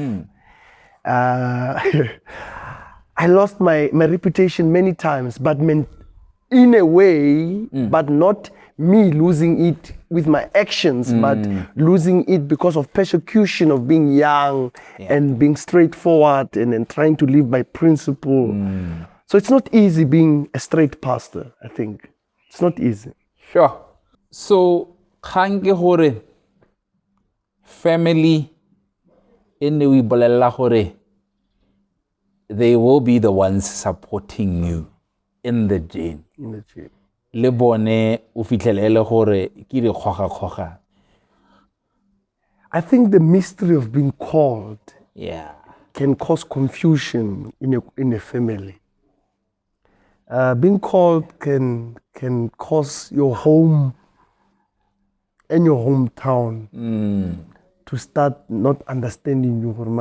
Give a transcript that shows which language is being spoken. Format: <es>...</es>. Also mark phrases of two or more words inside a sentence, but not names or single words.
<en>I lost my reputation many times, but in a way, but not me losing it with my actions, but losing it because of persecution of being young and being straightforward and trying to live by principle. So it's not easy being a straight pastor, I think. It's not easy. Sure. So</en> <tn>kgang ke gore family ene o ibolella gore</tn> <en>they will be the ones supporting you in the journey.</en> <tn>Le bone o fitlhelele gore ke di khoga.</tn> <en>I think the mystery of being called can cause confusion in a family. Being called can cause your home and your hometown to start not understanding you.</en>